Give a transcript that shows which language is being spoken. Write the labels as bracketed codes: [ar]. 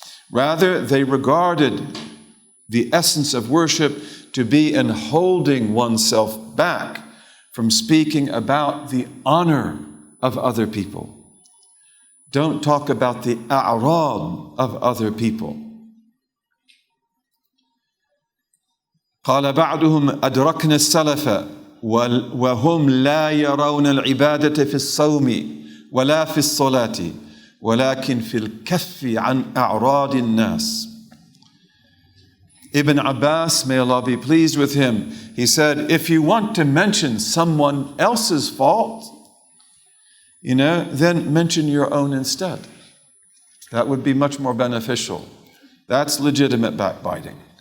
[en] Rather, they regarded the essence of worship to be in holding oneself back from speaking about the honor of other people. Don't talk about the a'rad of other people. [ar] قال بعضهم أدركنا السلف وهم لا يرون العبادة في الصوم ولا في الصلاة ولكن في الكف عن أعراض الناس. [en] Ibn Abbas, may Allah be pleased with him, he said, if you want to mention someone else's fault, then mention your own instead. That would be much more beneficial. That's legitimate backbiting.